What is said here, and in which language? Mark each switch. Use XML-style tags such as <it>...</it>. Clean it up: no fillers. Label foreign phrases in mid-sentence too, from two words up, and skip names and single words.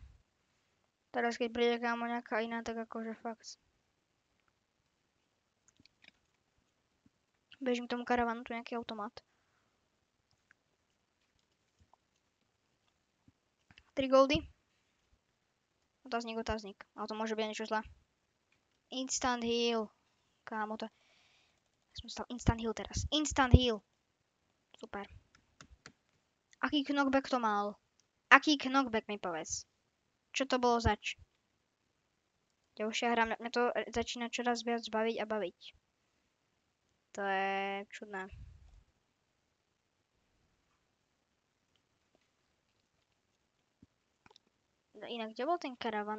<sk>Teraz keď príde kámo nejaká iná, tak akože fakt. Bežím k tomu karavanu, tu nejaký automat. 3 goldy. Otáznik. Ale to môže byť niečo zlé.</sk> <en>Instant heal.</en> <sk>Kámo to... Som stal</sk> <en>instant heal</en> <sk>teraz.</sk> <en>Instant heal.</en> <sk>Super. Aký knockback to mal? Aký knockback mi povedz? Čo to bolo zač? Ďalšia hra, mňa to začína čoraz viac baviť a baviť. To je čudné. Inak, kde bol ten karavan?</sk>